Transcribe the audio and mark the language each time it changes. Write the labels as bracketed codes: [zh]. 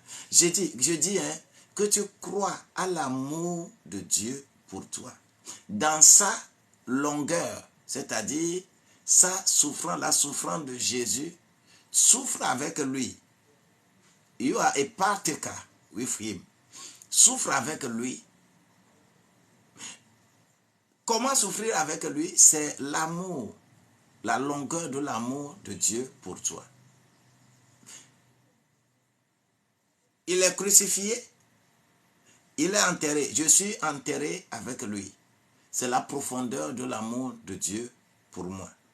[fr] Je dis que tu crois à l'amour de Dieu pour toi. Dans sa longueur, c'est-à-dire la souffrance de Jésus, souffre avec lui. [en] You are a partaker with him. [fr] Souffre avec lui. Comment souffrir avec lui? C'est l'amour, la longueur de l'amour de Dieu pour toi. Il est crucifié, il est enterré. Je suis enterré avec lui. C'est la profondeur de l'amour de Dieu pour moi.